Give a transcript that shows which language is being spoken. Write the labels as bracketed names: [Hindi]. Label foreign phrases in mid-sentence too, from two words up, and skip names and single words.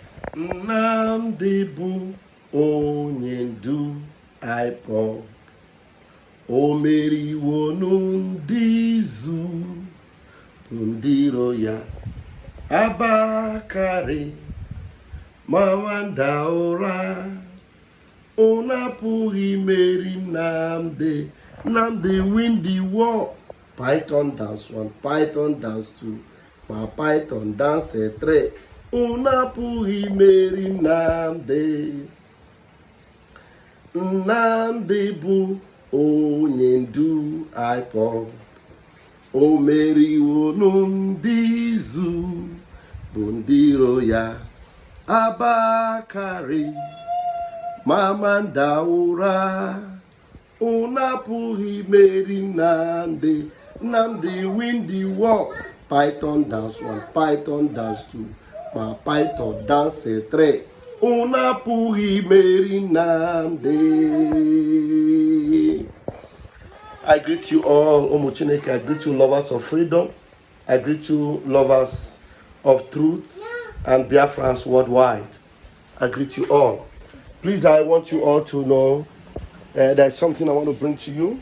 [Igbo] Nnamdi bụ onye ndu IPOB, o meriwo ndị izu bụ ndị iro ya abakarị ma nwada ụra. Unu apụghị imeri Nnamdi. [English] Nnamdi win the war. [Igbo] Python dance 1, Python dance 2, ma Python dance 3. Unu apụghị imeri Nnamdi. Nnamdi bụ onye ndu IPOB, o meriwo ndị izu bụ ndị iro ya abakarị ma nwada ụra. Unu apụghị imeri Nnamdi. [English] Nnamdi win the war. [Igbo] Python dance 1, Python dance 2, ma Python dance 3. Unu apụghị imeri Nnamdi. [English] I greet you all, [Igbo] Ụmụ Chineke. [English] I greet you, lovers of freedom. I greet you, lovers of truth and Biafrans worldwide. I greet you all. Please, I want you all to know there's something I want to bring to you.